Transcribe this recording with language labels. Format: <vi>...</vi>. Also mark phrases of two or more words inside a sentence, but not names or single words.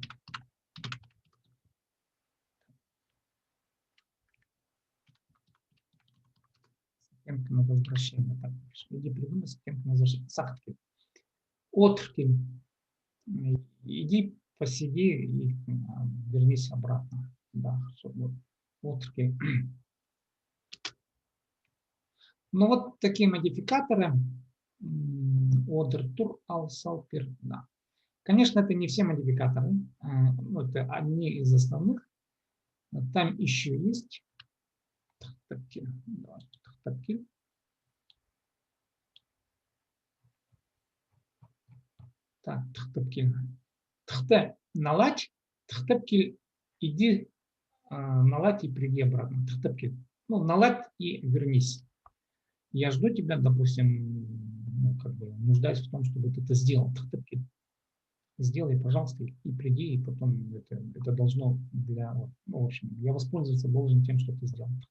<ru>С оттенком возвращения. Так, иди придумай с оттенком возвращения.</ru> <cv>Сахкиль. Отркиль.</cv> <ru>Иди посиди и вернись обратно. Да, вот окей. Ну вот такие модификаторы.</ru> <cv>Одер, тур, ал, салпер, да.</cv> <ru>Конечно, это не все модификаторы. Это одни из основных. Там еще есть тахтапкиль. Так,</ru> <cv>тахтапкиль.</cv> <ru>Тахта наладь, тахтапкиль иди наладь и приди обратно. Тахтапкиль. Ну, наладь и вернись. Я жду тебя, допустим, нуждаюсь в том, чтобы ты это сделал.</ru> <cv>Тахтапкиль.</cv> <ru>Сделай, пожалуйста, и приди, и потом это должно в общем, я воспользоваться должен тем, что ты сделал.</ru>